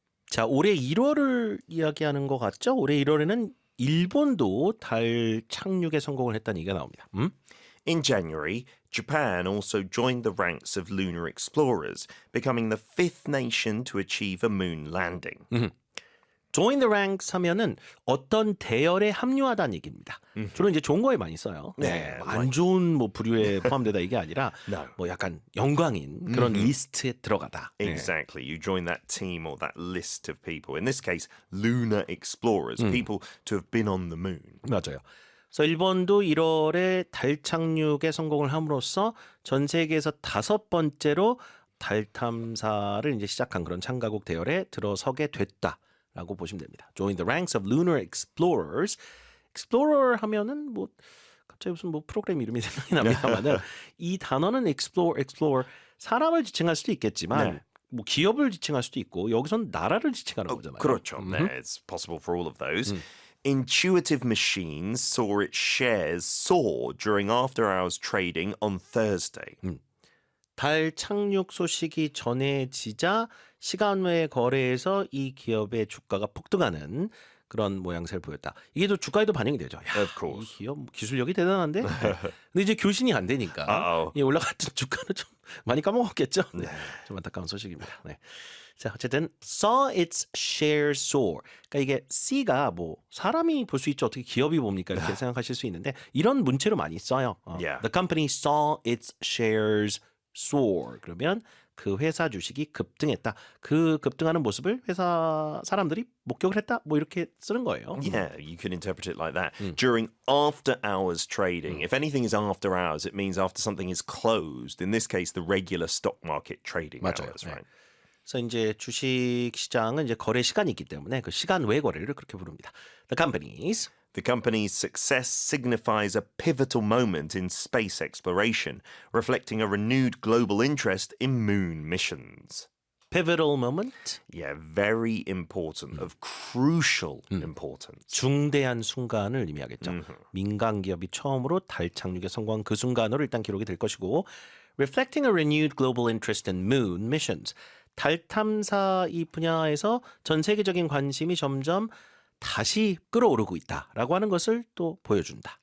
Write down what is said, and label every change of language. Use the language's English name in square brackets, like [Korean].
[Korean] 자, 올해 1월을 이야기하는 것 같죠? 올해 1월에는 일본도 달 착륙에 성공을 했다는 얘기가 나옵니다. [English] In January, Japan also joined the ranks of lunar explorers, becoming the 5th nation to achieve a moon landing. Join the ranks [Korean] 하면은 어떤 대열에 합류하다는 얘기입니다. 주로 이제 좋은 거에 많이 써요. 네, 안 좋은 뭐 부류에 포함되다 이게 아니라 [English] No. [Korean] 뭐 약간 영광인 그런 리스트에 들어가다. 네. [English] Exactly. You join that team or that list of people. In this case, lunar explorers, people to have been on the moon. [Korean] 맞아요. 그래서 일본도 1월에 달 착륙에 성공을 함으로써 전 세계에서 5번째로 달 탐사를 이제 시작한 그런 참가국 대열에 들어서게 됐다라고 보시면 됩니다. [English] Join the ranks of lunar explorers. [Korean] explorer 하면은 뭐 갑자기 무슨 뭐 프로그램 이름이 생각이 납니다만은 이 단어는 explore 사람을 지칭할 수도 있겠지만 네. 뭐 기업을 지칭할 수도 있고 여기서는 나라를 지칭하는 거잖아요. 그렇죠. [English] 네, it's possible for all of those. Intuitive Machines saw its shares soar during after-hours trading on Thursday. [Korean] 달 착륙 소식이 전해지자 시간 외 거래에서 이 기업의 주가가 폭등하는 그런 모양새를 보였다. 이게 또 주가에도 반영이 되죠. 야, [English] Of course. [Korean] 이 기업 기술력이 대단한데. 근데 이제 교신이 안 되니까 [English] Uh-oh. [Korean] 이 올라갔던 주가는 좀 많이 까먹었겠죠? 네. 좀 안타까운 소식입니다. 네. 자, 어쨌든 [English] saw its share soar. [Korean] 그러니까 이게 C가 뭐 사람이 볼 수 있죠. 어떻게 기업이 봅니까? 이렇게 생각하실 수 있는데 이런 문체로 많이 써요. [English] Yeah. The company saw its shares soar. [Korean] 그러면 그 회사 주식이 급등했다. 그 급등하는 모습을 회사 사람들이 목격을 했다. 뭐 이렇게 쓰는 거예요. [English] Yeah, you could interpret it like that. During after hours trading, if anything is after hours, it means after something is closed. In this case, the regular stock market trading [Korean] 맞아요. [English] hours, [Korean] 네. [English] right? [Korean] 그래서 이제 주식 시장은 이제 거래 시간이 있기 때문에 그 시간 외 거래를 그렇게 부릅니다. [English] The company's success signifies a pivotal moment in space exploration, reflecting a renewed global interest in moon missions. pivotal moment, Yeah, very important, of crucial importance. [Korean] 중대한 순간을 의미하겠죠. 민간 기업이 처음으로 달 착륙에 성공한 그 순간으로 일단 기록이 될 것이고 [English] reflecting a renewed global interest in moon missions. [Korean] 달 탐사 이 분야에서 전 세계적인 관심이 점점 다시 끌어오르고 있다라고 하는 것을 또 보여준다.